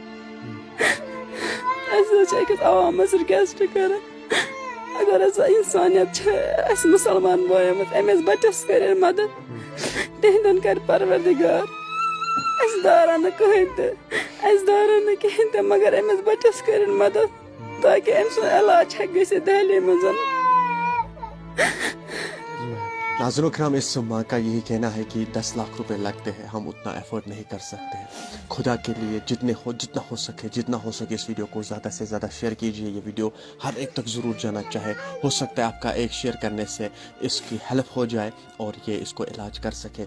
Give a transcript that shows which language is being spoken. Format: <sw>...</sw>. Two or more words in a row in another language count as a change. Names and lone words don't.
<ks>اَسہِ حظ چھِ أکِس عوامس رِکویسٹ کران اگر ہسا اِنسانیت چھِ اَسہِ مُسلمان بٲیَن أمِس بچس کٔرِنۍ مدد. تِہنٛدٮ۪ن کرِ پروردِگار. اَسہِ دارن نہٕ کٕہٕنۍ تہِ, اَسہِ دارن نہٕ کِہیٖنۍ تہِ, مگر أمِس بچس کٔرِنۍ مدد تاکہِ أمۍ سُنٛد علاج ہٮ۪کہِ گٔژھِتھ دہلی منٛز.</ks> <ur>ناظرین کرام, اس ماں کا یہی کہنا ہے کہ 10 لاکھ روپے لگتے ہیں, ہم اتنا ایفورڈ نہیں کر سکتے. خدا کے لیے جتنا ہو سکے اس ویڈیو کو زیادہ سے زیادہ شیئر کیجیے. یہ ویڈیو ہر ایک تک ضرور جانا چاہے. ہو سکتا ہے آپ کا ایک شیئر کرنے سے اس کی ہیلپ ہو جائے اور یہ اس کو علاج کر سکے.</ur>